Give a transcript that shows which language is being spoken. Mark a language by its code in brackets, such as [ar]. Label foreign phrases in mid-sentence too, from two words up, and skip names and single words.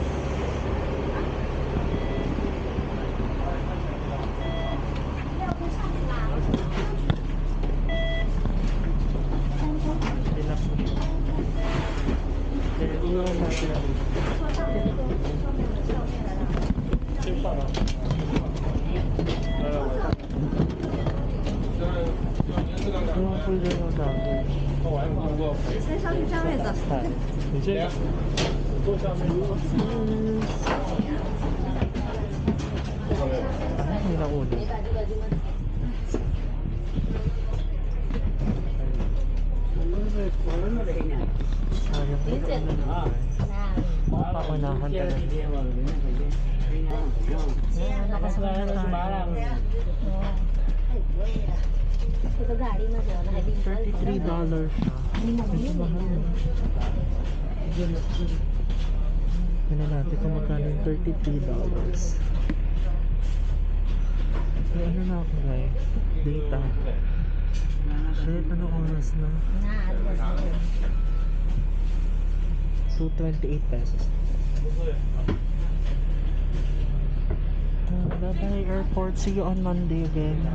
[tl] Iwan natin. Iwan po yun yung gagawin. [zh] 先上去占位子。你这个坐下面如果是没到我的 [tl] paunahan talaga. Nakasalayan tayo. $33 siya. Medyo mahal. Tignan natin kung magkano yung $33. May ano na ako guys, data. Shit, ano oras na? 2:28 pesos. [en] Bye-bye airport, see you on Monday again.